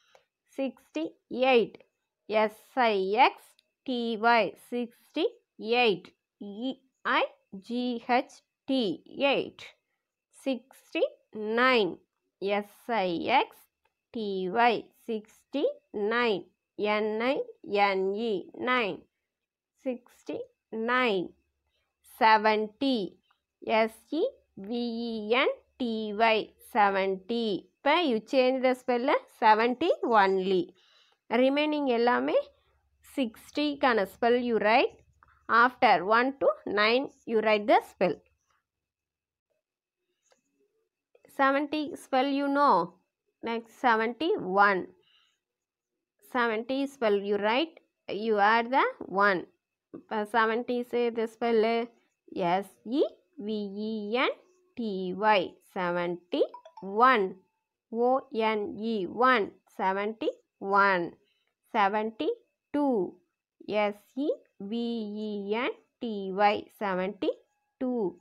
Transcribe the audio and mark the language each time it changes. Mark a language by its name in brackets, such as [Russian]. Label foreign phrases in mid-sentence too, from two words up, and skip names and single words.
[English] 68 SIXTY 68 EIGHT 8 69 SIXTY 69 NINE 9 69 70 SEVENTY 70 இப்போ you change the spell 70 only remaining [Tamil] எல்லாமே 60க்கான [English] spell you write after 1 to 9 you write the spell 70 spell next 71 70 spell you write you add the 1 70 say the spell SEVENTY 71 ONE 1 71 72 SEVENTY 72